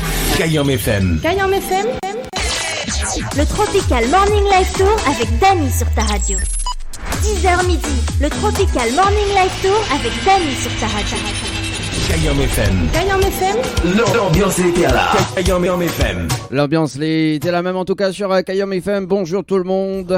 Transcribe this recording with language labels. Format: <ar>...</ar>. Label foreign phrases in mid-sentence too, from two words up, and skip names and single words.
<fr>Kayam FM. Kayam FM. Le Tropical Morning Live Tour avec Dany sur ta radio. 10h midi, le Tropical Morning Live Tour avec Dany sur ta radio. Kayam FM. Kayam FM. L'ambiance était là. Kayam FM. L'ambiance était la même en tout cas sur Kayam FM. Bonjour tout le monde.</fr>